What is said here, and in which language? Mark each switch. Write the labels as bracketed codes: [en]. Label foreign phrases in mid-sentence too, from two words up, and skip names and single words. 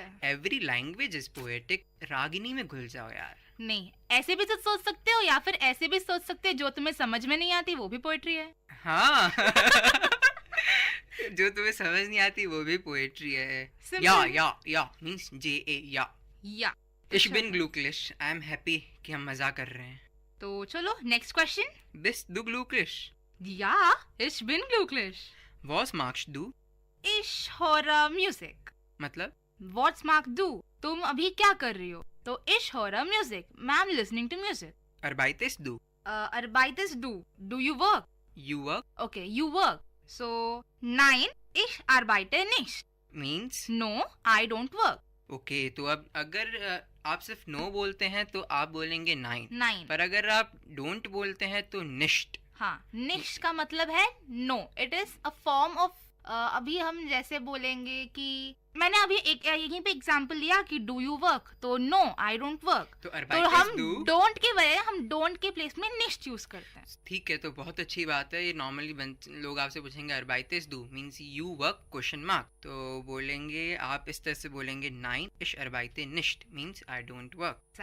[en] every language is poetic. [hi] रागिनी में घुल जाओ यार। नहीं, ऐसे भी तो सोच सकते हो, या फिर ऐसे भी सोच सकते हो, जो तुम्हें समझ में नहीं आती वो भी पोएट्री है। हाँ। जो तुम्हें समझ नहीं आती वो भी पोएट्री है। [de] या मींस JA या। Ich bin glücklich, [en] I am happy [hi] कि हम मजा कर रहे हैं। तो चलो [en] next question. [de] Bist du glücklich? Ja, ich bin glücklich. Was magst du? Ich höre Musik. [hi] मतलब? [de] What's magst du? [hi] तुम अभी क्या कर रही हो? तो [de] ich höre Musik. [en] I'm listening to music. [de] Arbeitest du? Arbeitest du? [en] Do you work? You work? Okay, you work. So, [de] nein, ich arbeite nicht. [en] Means? No, I don't work. [hi] Okay, तो अब अगर आप सिर्फ no बोलते हैं तो आप बोलेंगे nein. पर अगर आप don't बोलते हैं तो nicht. हाँ, nicht का मतलब है no. [en] It is a form of [hi] अभी हम जैसे बोलेंगे कि मैंने अभी एक यहीं पे एग्जांपल लिया कि [en] do you work, [hi] तो [en] no I don't work, [hi] तो हम डोंट के बजाय हम डोंट के प्लेस में निश्ट यूज करते हैं। ठीक है, तो बहुत अच्छी बात है। ये नॉर्मली लोग आपसे पूछेंगे [de] arbeitest du [hi] मींस [en] you work question mark, [hi] तो बोलेंगे आप इस तरह से बोलेंगे [de] nein ich arbeite nicht [hi] मींस [en] I don't work.